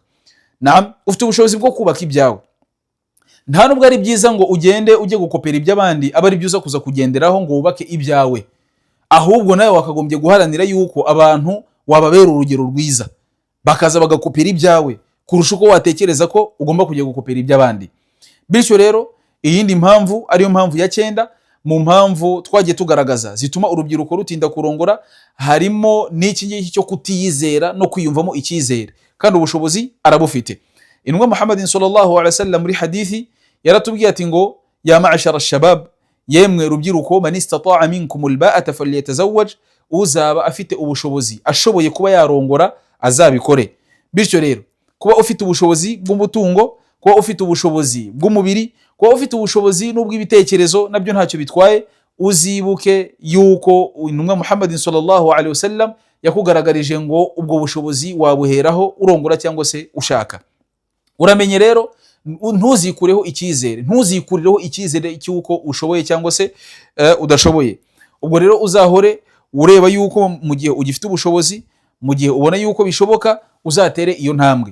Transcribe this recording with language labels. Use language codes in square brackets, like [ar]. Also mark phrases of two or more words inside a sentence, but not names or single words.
[rw] Ufite ubushobozi bwo kubaka ibyawe. Nta nubwo ari byiza ngo ugende ujye gukopera iby'abandi aba ari byiza kuza kugenderaho ngo wubake ibyawe, ahubwo nawe wakagombye guharanira yuko abantu wababera urugero rwiza, bakaza bagakopera ibyawe kurusha uko watekereza ko ugomba kujya gukopera iby'abandi. Bityo rero iyindi mpamvu ariyo mpamvu ya 9 mu mpamvu twagiye tugaragaza zituma urubyiruko rutinda kurongora, harimo n'iki ngiki cyo kutiyizera no kwiyumvamo icyizere, kandi ubushobozi arabufite. Intumwa Muhammadin [ar] صلى الله عليه وسلم [rw] muri hadithi yaratubwiye ati ngo [ar] يا معشر الشباب, [rw] yemwe rubyiruko, [ar] من استطاع منكم الباءة فليتزوج, [rw] uzaba afite ubushobozi ashoboye kuba yarongora azabikore. Bityo rero kuba ufite ubushobozi bw'umutungo, kuba ufite ubushobozi bw'umubiri, kuba ufite ubushobozi n'ubw'ibitekerezo nabyo ntacyo bitwaye. Uzibuke yuko intumwa Muhammadin [ar] صلى الله عليه وسلم [rw] yakugaragarije ngo ubwo bushobozi wabuheraho urongora cyangwa se ushaka. Uramenye rero ntuzikureho icyizere cy'uko ushoboye cyangwa se udashoboye. Ubwo rero uzahore ureba yuko mu gihe ugifite ubushobozi, mu gihe ubona yuko bishoboka, uzatere iyo ntambwe.